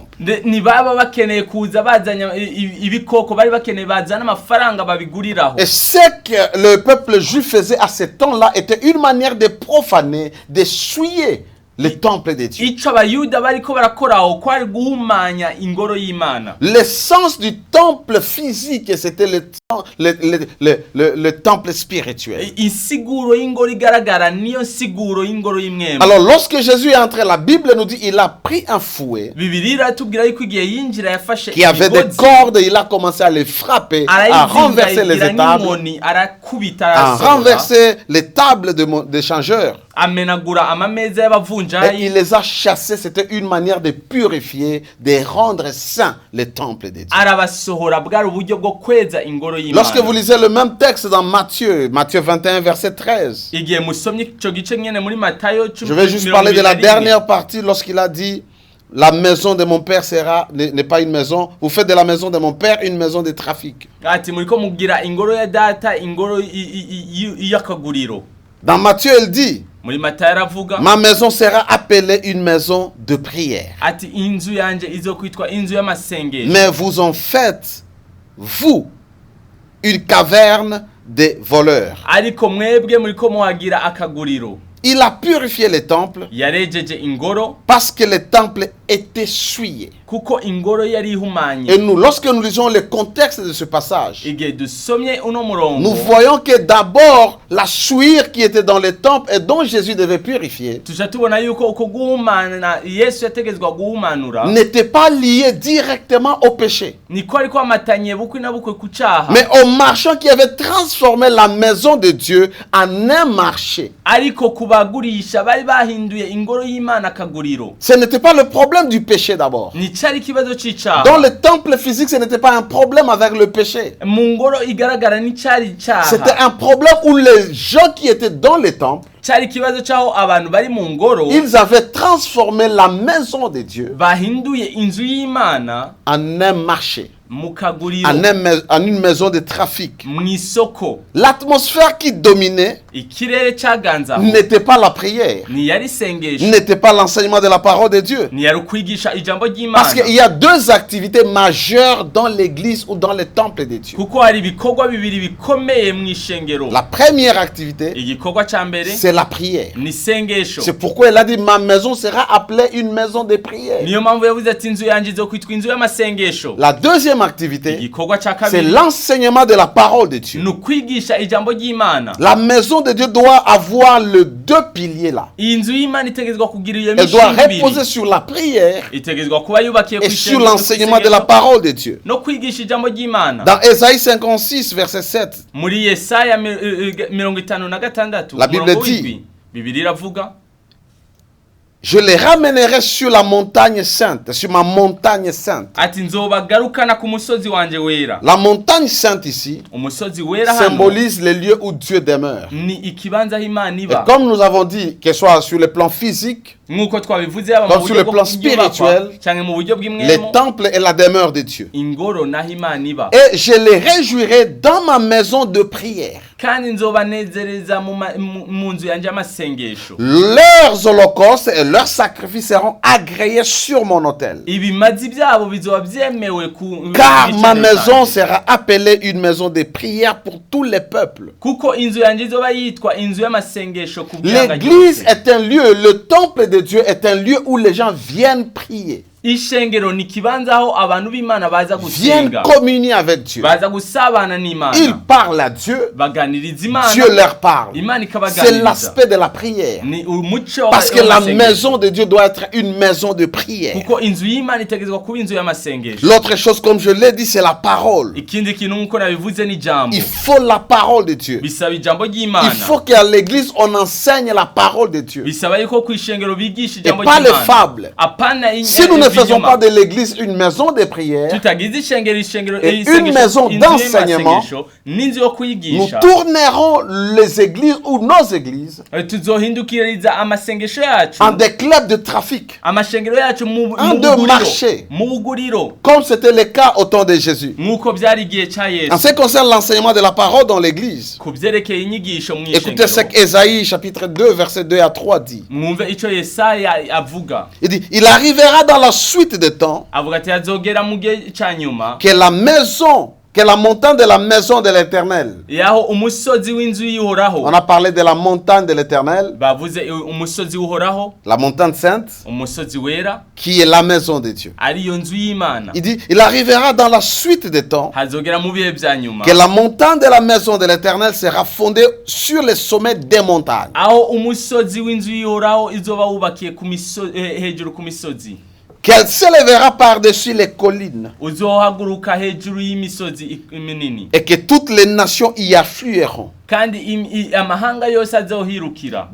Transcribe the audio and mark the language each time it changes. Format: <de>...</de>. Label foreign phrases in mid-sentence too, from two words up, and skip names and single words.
<rn>Ntibaba bakeneye kuza bazanya ibikoko, bari bakeneye bazana amafaranga babiguriraho.</rn> <fr>Et ce que le peuple juif faisait à ce temps-là était une manière de profaner, de souiller le temple de Dieu.</fr> <rn>Ico abayuda bariko barakoraho kwari guhumanya ingoro y'Imana.</rn> <fr>L'essence du temple physique, c'était le temple spirituel.</fr> <rn>Insiguro y'ingoro igaragara niyo nsiguro y'ingoro y'imwema.</rn> <fr>Alors lorsque Jésus est entré, la Bible nous dit il a pris un fouet</fr> <rn>Bibiliya iratubwira yuko igihe yinjira yafashe</rn> <fr>qui avait des cordes, il a commencé à les frapper, à renverser les tables,</fr> <rn>arakubita,</rn> <fr>à renverser les tables des changeurs.</fr> <rn>amenagura amameza</rn> <fr>Et</fr> <rn>y'abavunjayi.</rn> <fr>il les a chassés. C'était une manière de purifier, de rendre saint le temple de Dieu.</fr> <rn>Arabasohora, bwari uburyo bwo kweza ingoro y'Imana.</rn> <fr>Lorsque vous lisez le même texte dans Matthieu 21, verset 13,</fr> <rn>Igihe musomye ico gice nyene muri Matayo</rn> <fr>je vais juste parler de la dernière partie lorsqu'il a dit la maison de mon père n'est pas une maison. Vous faites de la maison de mon père une maison de trafic.</fr> <rn>ati muriko mugira ingoro ya data ingoro y'akaguriro.</rn> <fr>Dans Matthieu, il dit</fr> <rn>Muri Matayo aravuga</rn> <fr>ma maison sera appelée une maison de prière.</fr> <rn>ati inzu yanje izokwitwa inzu y'amasengesho.</rn> <fr>Mais vous en faites, vous, une caverne de voleurs.</fr> <rn>Ariko mwebwe muriko muhagira akaguriro.</rn> <fr>Il a purifié les temples</fr> <rn>Yarejeje ingoro</rn> <fr>parce que les temples étaient souillés.</fr> <rn>kuko ingoro yari ihumanye.</rn> <fr>Et nous, lorsque nous lisons le contexte de ce passage,</fr> <rn>Igihe dusomye uno murongo,</rn> <fr>nous voyons que d'abord la souillure qui était dans les temples et dont Jésus devait purifier</fr> <rn>tuja tubona yuko uko guhumana Yesu yategezwa guhumanura</rn> <fr>n'était pas lié directement au péché,</fr> <rn>niko ariko amatanye bukwi na bukwe ku caha,</rn> <fr>mais au marchand qui avait transformé la maison de Dieu en un marché.</fr> <rn>ariko kubagurisha bari bahinduye ingoro y'Imana akaguriro.</rn> <fr>Ce n'était pas le problème du péché d'abord.</fr> <rn>Ni cari kibazo c'icaha.</rn> <fr>Dans le temple physique, ce n'était pas un problème avec le péché.</fr> <rn>Mu ngoro igaragara ni cari</rn> <fr>C'était</fr> <rn>icaha.</rn> <fr>un problème où les gens qui étaient dans les temples,</fr> <rn>Cari kibazo caho abantu bari mu ngoro</rn> <fr>ils avaient transformé la maison de Dieu</fr> <rn>bahinduye inzu y'Imana</rn> <fr>en un marché,</fr> <rn>mu kaguriro,</rn> <fr>en une maison de trafic.</fr> <rn>mw'isoko.</rn> <fr>L'atmosphère qui dominait</fr> <rn>Ikirere caganzaho</rn> <fr>n'était pas la prière,</fr> <rn>ni yari isengesho,</rn> <fr>n'était pas l'enseignement de la parole de Dieu.</fr> <rn>ni yari ukwigisha ijambo</rn> <fr>Parce</fr> <rn>ry'Imana.</rn> <fr>qu'il y a deux activités majeures dans l'église ou dans les temples de Dieu.</fr> <rn>Kuko hari ibikorwa bibiri bikomeye mw'ishengero.</rn> <fr>La première activité,</fr> <rn>Igikorwa ca mbere</rn> <fr>c'est la prière.</fr> <rn>ni isengesho.</rn> <fr>C'est pourquoi il a dit ma maison sera appelée une maison de prière.</fr> <rn>Niyo mpamvu yavuze ati inzu yanje izokwitwa inzu y'amasengesho.</rn> <fr>La deuxième activité,</fr> <rn>Igikorwa ca</rn> <fr>c'est</fr> <rn>kabiri</rn> <fr>l'enseignement de la parole de Dieu.</fr> <rn>ni ukwigisha ijambo ry'Imana.</rn> <fr>La maison de Dieu doit avoir les deux piliers là.</fr> <rn>Iyi nzu y'Imana itegezwa kugira iyo</rn> <fr>Elle doit</fr> <rn>mishinga</rn> <fr>reposer</fr> <rn>ibiri.</rn> <fr>sur la prière</fr> <rn>Itegezwa kuba yubakiye</rn> <fr>et</fr> <rn>ku</rn> <fr>sur</fr> <rn>ishengero,</rn> <fr>l'enseignement de la parole de Dieu.</fr> <rn>no kwigisha ijambo ry'Imana.</rn> <fr>Dans Ésaïe 56, verset 7,</fr> <rn>Muri Yesaya 56</rn> <fr>La Bible</fr> <rn>umurongo</rn> <fr>dit,</fr> <rn>w'indwi, Bibiliya iravuga</rn> <fr>je les ramènerai sur la montagne sainte, sur ma montagne sainte.</fr> <rn>ati nzobagarukana ku musozi wanje wera.</rn> <fr>La montagne sainte ici</fr> <rn>Umusozi wera hano</rn> <fr>symbolise les lieux où Dieu demeure.</fr> <rn>ni ikibanza aho Imana</rn> <fr>Et</fr> <rn>iba.</rn> <fr>comme nous avons dit, que ce soit sur le plan physique</fr> <rn>nk'uko twabivuze yaba</rn> <fr>Comme</fr> <rn>mu</rn> <fr>sur</fr> <rn>buryo</rn> <fr>le</fr> <rn>bwo</rn> <fr>plan</fr> <rn>kubyubakwa</rn> <fr>spirituel,</fr> <rn>cyangwa mu buryo</rn> <fr>les</fr> <rn>bw'imwemo,</rn> <fr>temples est la demeure de Dieu.</fr> <rn>ingoro naho Imana iba.</rn> <fr>Et je les réjouirai dans ma maison de prière.</fr> <rn>Kandi nzobanezereza mu nzu yanje y'amasengesho.</rn> <fr>Leurs holocaustes et leurs sacrifices seront agréés sur mon autel.</fr> <rn>Ibimazi byabo bizoba byemewe ku</rn> <fr>Car ma maison sera appelée une maison de prière pour tous les peuples.</fr> <rn>kuko inzu yanje izoba yitwa inzu y'amasengesho ku byanga</rn> <fr>L'église</fr> <rn>byose.</rn> <fr>est un lieu, le temple de Dieu est un lieu où les gens viennent prier,</fr> <rn>Ishengero ni kibanza aho abantu b'Imana baza</rn> <fr>viennent</fr> <rn>gusenga,</rn> <fr>communier avec Dieu.</fr> <rn>baza gusabana n'Imana,</rn> <fr>Ils parlent à Dieu,</fr> <rn>baganiriza Imana,</rn> <fr>Dieu leur parle.</fr> <rn>Imana</rn> <fr>C'est</fr> <rn>ikabaganiriza.</rn> <fr>l'aspect de la prière.</fr> <rn>Ni umuco</rn> <fr>Parce que la</fr> <rn>w'amasengesho.</rn> <fr>maison de Dieu doit être une maison de prière.</fr> <rn>kuko inzu y'Imana itegerezwa kuba inzu y'amasengesho.</rn> <fr>L'autre chose, comme je l'ai dit, c'est la parole.</fr> <rn>Ikindi kintu nk'uko nabivuze ni ijambo,</rn> <fr>Il faut la parole de Dieu.</fr> <rn>bisaba ijambo</rn> <fr>Il</fr> <rn>ry'Imana,</rn> <fr>faut qu'à l'église, on enseigne la parole de Dieu.</fr> <rn>bisaba yuko ku ishengero bigisha ijambo</rn> <fr>pas les</fr> <rn>ry'Imana,</rn> <fr>fables.</fr> <rn>apana</rn> <fr>Si nous ne faisons pas de l'église une maison de prière,</fr> <rn>tutagize ishengero</rn> <fr>Et une maison d'enseignement,</fr> <rn>n'inzu yo</rn> <fr>nous</fr> <rn>kwigisha,</rn> <fr>tournerons les églises ou nos églises</fr> <rn>tuzohindukiriza amasengesho yacu,</rn> <fr>en des clubs de trafic,</fr> <rn>amashengero yacu mu</rn> <fr>En de</fr> <rn>buguriro,</rn> <fr>marché.</fr> <rn>mu buguriro,</rn> <fr>comme c'était le cas au temps de Jésus.</fr> <rn>nk'uko byari igihe cya</rn> <fr>En</fr> <rn>Yesu.</rn> <fr>ce qui concerne l'enseignement de la parole dans l'église,</fr> <rn>Ku byerekeye inyigisho mu</rn> <fr>écoutez ce</fr> <rn>ishengero,</rn> <fr>qu'Ésaïe chapitre 2 verset 2 à 3 dit.</fr> <rn>mwumve icyo Yesaya avuga.</rn> <fr>Il dit, il arrivera dans la suite des temps</fr> <rn>Avuga ati hazogera mu gihe cya nyuma</rn> <fr>que la maison, que la montagne de la maison de l'Éternel.</fr> <rn>yaho umusozi w'inzu y'Uhoraho,</rn> <fr>On a parlé de la montagne de l'Éternel,</fr> <rn>bavuze umusozi w'Uhoraho,</rn> <fr>la montagne sainte,</fr> <rn>umusozi wera,</rn> <fr>qui est la maison de Dieu.</fr> <rn>ariyo nzu y'Imana.</rn> <fr>Il dit, il arrivera dans la suite des temps</fr> <rn>Hazogera mu bihe bya nyuma</rn> <fr>que la montagne de la maison de l'Éternel sera fondée sur les sommets des montagnes.</fr> <rn>aho umusozi w'inzu y'Uhoraho izoba wubakiye hejuru ku misozi,</rn> <fr>Qu'elle s'élèvera par-dessus les collines</fr> <rn>uzohaguruka hejuru y'imisozi minini,</rn> <fr>et que toutes les nations y afflueront.</fr> <rn>kandi amahanga yose azohirukira.</rn>